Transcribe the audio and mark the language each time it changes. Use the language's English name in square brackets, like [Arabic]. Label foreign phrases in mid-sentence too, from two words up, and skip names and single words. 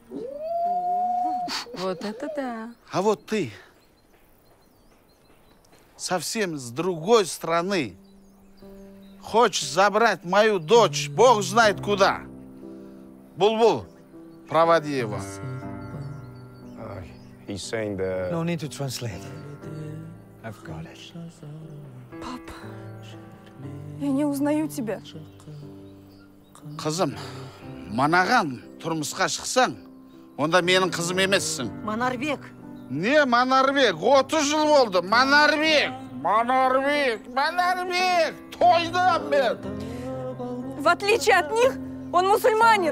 [Russian] Вот это да. А вот ты совсем с другой стороны хочешь забрать мою дочь, Бог знает куда. Булбул, проводи его. [English] He's saying that... No need to translate. I've got it. [Russian] Папа, я не узнаю тебя. [Kazakh] Қызым, манаған тұрмысқа шықсаң, онда менің қызым емессің. Манарбек. Не Манарбек? 30 жыл болды. Манарбек! Тойдым мен! [Russian] В отличие от них, он мусульманин.